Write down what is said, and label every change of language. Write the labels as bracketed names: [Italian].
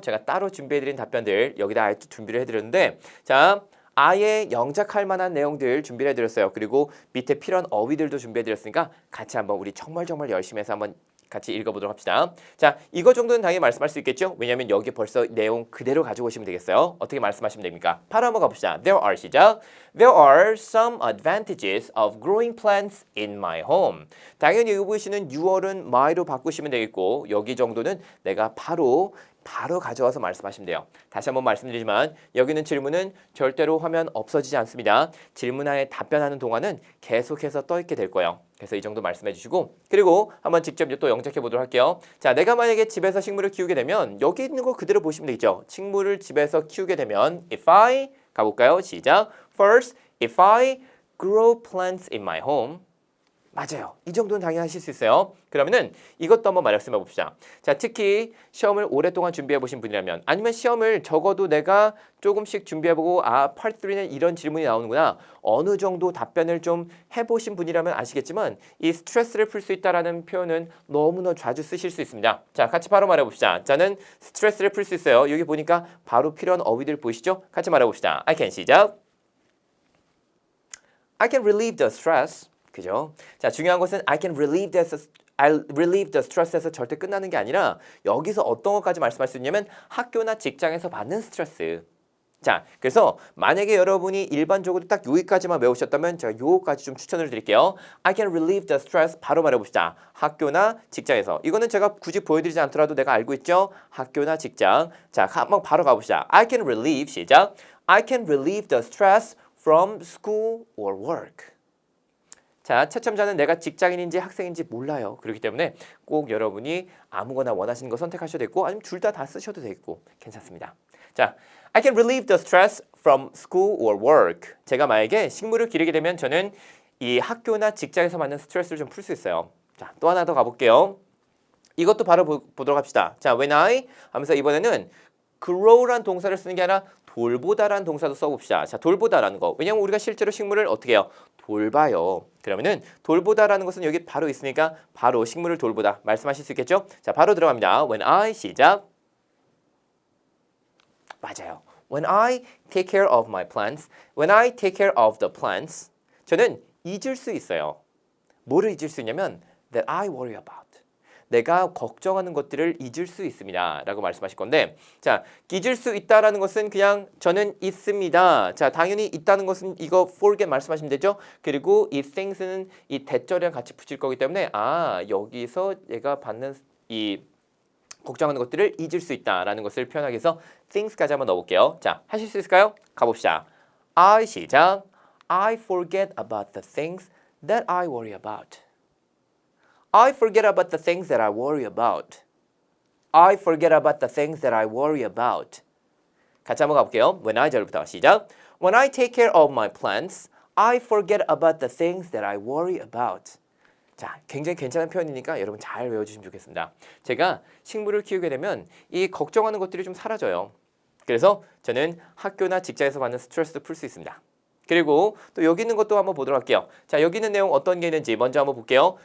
[Korean] 제가 따로 준비해드린 답변들 여기다 아예 준비를 해드렸는데 자, 아예 영작할 만한 내용들 준비를 해드렸어요. 그리고 밑에 필요한 어휘들도 준비해드렸으니까 같이 한번 우리 정말 열심히 해서 한번 같이 읽어보도록 합시다. 자, 이거 정도는 당연히 말씀할 수 있겠죠? 왜냐하면 여기 벌써 내용 그대로 가지고 오시면 되겠어요. 어떻게 말씀하시면 됩니까? 바로 한번 가봅시다. [English] There are 시작. There are some advantages of growing plants in my home. [Korean] 당연히 여기 보시는 6월은 my로 바꾸시면 되겠고 여기 정도는 내가 바로 가져와서 말씀하시면 돼요. 다시 한번 말씀드리지만 여기는 질문은 절대로 화면 없어지지 않습니다. 질문하에 답변하는 동안은 계속해서 떠 있게 될 거예요. 그래서 이 정도 말씀해 주시고 그리고 한번 직접 또 영작해 보도록 할게요. 자, 내가 만약에 집에서 식물을 키우게 되면 여기 있는 거 그대로 보시면 되겠죠. 식물을 집에서 키우게 되면 [English] if I [Korean] 가볼까요? 시작. [English] First, if I grow plants in my home [Korean] 맞아요. 이 정도는 당연히 하실 수 있어요. 그러면은 이것도 한번 말씀해 봅시다. 자, 특히 시험을 오랫동안 준비해 보신 분이라면 아니면 시험을 적어도 내가 조금씩 준비해 보고 Part 3는 이런 질문이 나오는구나. 어느 정도 답변을 좀 해보신 분이라면 아시겠지만 이 스트레스를 풀 수 있다라는 표현은 너무나 자주 쓰실 수 있습니다. 자, 같이 바로 말해 봅시다. 저는 스트레스를 풀 수 있어요. 여기 보니까 바로 필요한 어휘들 보이시죠? 같이 말해 봅시다. [English] I can [Korean] 시작. [English] I can relieve the stress. [Korean] 그죠? 자, 중요한 것은 [English] I can relieve the stress [Korean] 에서 절대 끝나는 게 아니라 여기서 어떤 것까지 말씀할 수 있냐면 학교나 직장에서 받는 스트레스. 자, 그래서 만약에 여러분이 일반적으로 딱 여기까지만 외우셨다면 제가 요거까지 좀 추천을 드릴게요. [English] I can relieve the stress [Korean] 바로 말해봅시다. 학교나 직장에서. 이거는 제가 굳이 보여드리지 않더라도 내가 알고 있죠? 학교나 직장. 자, 한번 바로 가봅시다. [English] I can relieve 시작. I can relieve the stress from school or work. [Korean] 자, 채점자는 내가 직장인인지 학생인지 몰라요. 그렇기 때문에 꼭 여러분이 아무거나 원하시는 거 선택하셔도 되고 아니면 둘 다 쓰셔도 되고 괜찮습니다. [English] 자, I can relieve the stress from school or work. [Korean] 제가 만약에 식물을 기르게 되면 저는 이 학교나 직장에서 받는 스트레스를 좀 풀 수 있어요. 자, 또 하나 더 가볼게요. 이것도 바로 보도록 합시다. 자, when I 하면서 이번에는 grow란 동사를 쓰는 게 아니라 돌보다라는 동사도 써봅시다. 자, 돌보다라는 거. 왜냐면 우리가 실제로 식물을 어떻게 해요? 돌봐요. 그러면은 돌보다라는 것은 여기 바로 있으니까 바로 식물을 돌보다 말씀하실 수 있겠죠? 자, 바로 들어갑니다. [English] When I [Korean] 시작. 맞아요. [English] When I take care of my plants, when I take care of the plants, [Korean] 저는 잊을 수 있어요. 뭐를 잊을 수 있냐면 [English] that I worry about. [Korean] 내가 걱정하는 것들을 잊을 수 있습니다. 라고 말씀하실 건데 자, 잊을 수 있다라는 것은 그냥 저는 있습니다. 자, 당연히 있다는 것은 이거 forget 말씀하시면 되죠. 그리고 이 things는 이 대절이랑 같이 붙일 거기 때문에 여기서 얘가 받는 이 걱정하는 것들을 잊을 수 있다라는 것을 표현하기 위해서 things까지 한번 넣어볼게요. 자, 하실 수 있을까요? 가봅시다. I 시작. [English] I forget about the things that I worry about. I forget about the things that I worry about. I forget about the things that I worry about. [Korean] 같이 한번 가볼게요. [English] When I [Korean] 절부터 시작. [English] When I take care of my plants, I forget about the things that I worry about. [Korean] 자, 굉장히 괜찮은 표현이니까 여러분 잘 외워주시면 좋겠습니다. 제가 식물을 키우게 되면 이 걱정하는 것들이 좀 사라져요. 그래서 저는 학교나 직장에서 받는 스트레스도 풀 수 있습니다. 그리고 또 여기 있는 것도 한번 보도록 할게요. 자, 여기 있는 내용 어떤 게 있는지 먼저 한번 볼게요.